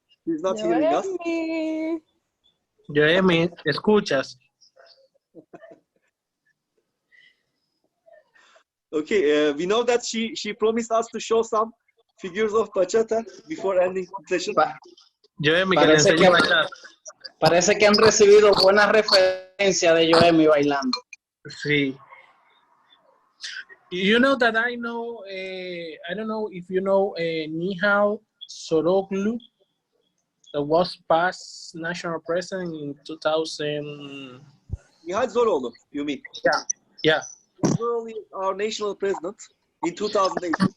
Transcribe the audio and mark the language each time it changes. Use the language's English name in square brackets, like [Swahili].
[English] she's not hearing us. [Spanish] Yoemi, escuchas. [English] Okay, we know that she promised us to show some figures of bachata before ending the session. [Spanish] Yoemi, que le enseñe bachata. Parece que han recibido buenas referencias de Yoemi bailando. Sí. [English] You know that I know, I don't know if you know Nihal Soroglu, that was past national president in 2000. Nihal Zoroglu, you mean? Yeah. Zoroglu is our national president in 2008.